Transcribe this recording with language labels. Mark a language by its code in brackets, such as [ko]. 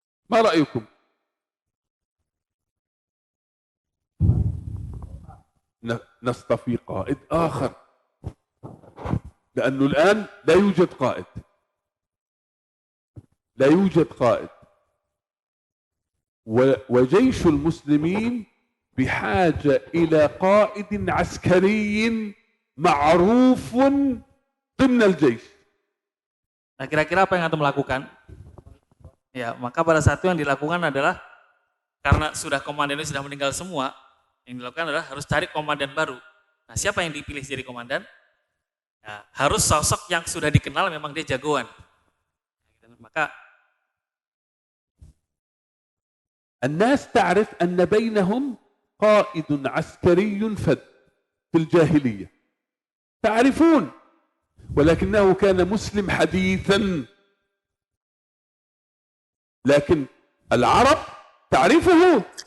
[ar] ما رأيكم؟ نصطفي قائد آخر، لأنه الآن لا يوجد قائد، لا يوجد قائد، وجيش المسلمين بحاجة إلى قائد عسكري معروف ضمن الجيش. [id] Nah, kira-kira apa yang antum lakukan? Ya, maka pada saat itu yang dilakukan adalah karena sudah komandannya sudah meninggal semua, yang dilakukan adalah harus cari komandan baru. Nah, siapa yang dipilih jadi komandan? Ya, harus sosok yang sudah dikenal memang dia jagoan. Maka [ar] الناس تعرف أن بينهم قائد عسكري فذ في الجاهلية، تعرفون، ولكنه كان مسلم حديثا، لكن العرب تعرفه.